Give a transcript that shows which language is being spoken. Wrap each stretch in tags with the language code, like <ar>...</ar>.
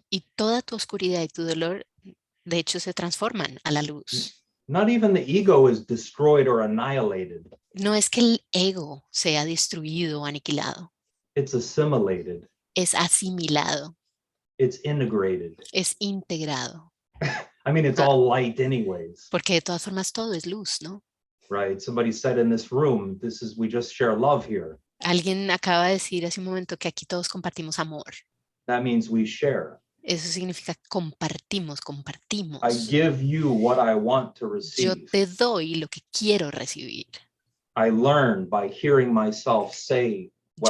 <es>Y toda tu oscuridad y tu dolor, de hecho, se transforman a la luz.</es> <en>Not even the ego is destroyed or annihilated.</en> <es>No es que el ego sea destruido o aniquilado.</es> <en>It's assimilated.</en> <es>Es asimilado.</es> <en>It's integrated.</en> <es>Es integrado.</es> <en>I mean, it's all light anyways,</en> <es>Porque de todas formas todo es luz, ¿no?</es> <en>right? Somebody said in this room, we just share love here.</en> <es>Alguien acaba de decir hace un momento que aquí todos compartimos amor.</es> <en>That means we share.</en> <es>Eso significa compartimos.</es> <en>I give you what I want to</en> <es>Yo</es> <en>receive.</en> <es>te doy lo que quiero recibir.</es> <en>I learn by hearing myself say what</en>